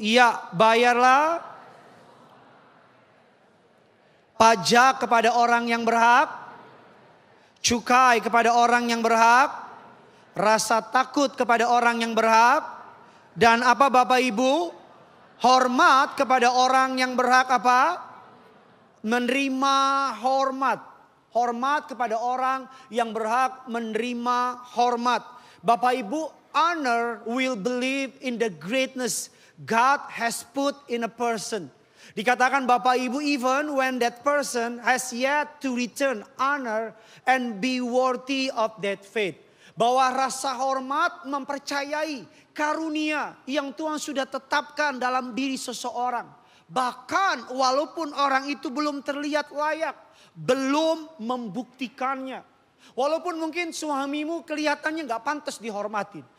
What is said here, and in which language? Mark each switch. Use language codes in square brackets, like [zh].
[id] Ya, bayarlah pajak kepada orang yang berhak, cukai kepada orang yang berhak, rasa takut kepada orang yang berhak, dan apa Bapak Ibu? Hormat kepada orang yang berhak apa? Menerima hormat. Hormat kepada orang yang berhak menerima hormat. [en] Bapak Ibu, honor will believe in the greatness God has put in a person. [id] Dikatakan Bapak Ibu, [en] even when that person has yet to return honor and be worthy of that faith. [id] Bahwa rasa hormat mempercayai karunia yang Tuhan sudah tetapkan dalam diri seseorang. Bahkan walaupun orang itu belum terlihat layak. Belum membuktikannya. Walaupun mungkin suamimu kelihatannya gak pantas dihormati.